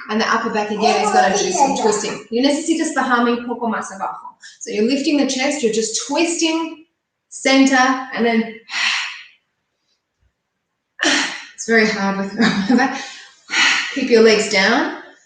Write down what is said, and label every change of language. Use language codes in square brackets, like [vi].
[en] And the upper back again is going to do some twisting. You [es] necesitas bajar un poco más abajo. [en] So you're lifting the chest, you're just twisting, center, and then it's very hard with the upper back. Keep your legs down.